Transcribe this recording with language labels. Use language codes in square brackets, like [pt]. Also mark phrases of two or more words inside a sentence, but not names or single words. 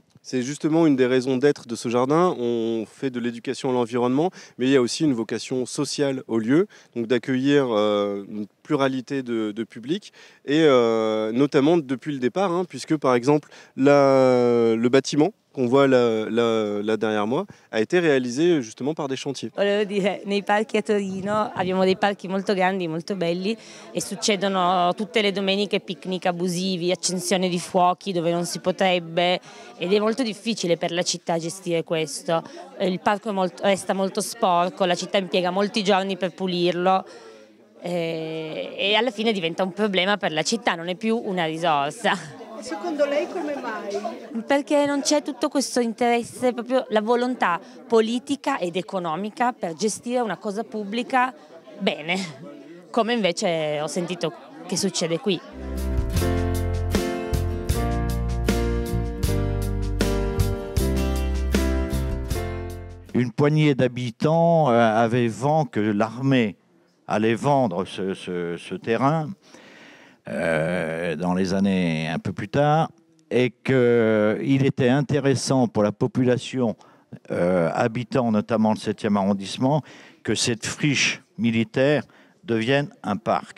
[fr] C'est justement une des raisons d'être de ce jardin. On fait de l'éducation à l'environnement, mais il y a aussi une vocation sociale au lieu, donc d'accueillir une pluralité de publics, et notamment depuis le départ, puisque par exemple le bâtiment qu'on voit là derrière moi a été réalisé justement par des chantiers. [it] Volevo dire, nei parchi a Torino abbiamo dei parchi molto grandi, molto belli, e succedono tutte le domeniche picnic abusivi, accensione di fuochi dove non si potrebbe, ed è molto difficile per la città gestire questo. Il parco resta molto sporco, la città impiega molti giorni per pulirlo e alla fine diventa un problema per la città, non è più una risorsa. Secondo lei come mai? Perché non c'è tutto questo interesse, proprio la volontà politica ed economica per gestire una cosa pubblica bene, come invece ho sentito che succede qui. [fr] Une poignée d'habitants avait vent que l'armée allait vendre ce terrain dans les années un peu plus tard, et qu'il était intéressant pour la population habitant notamment le 7e arrondissement que cette friche militaire devienne un parc.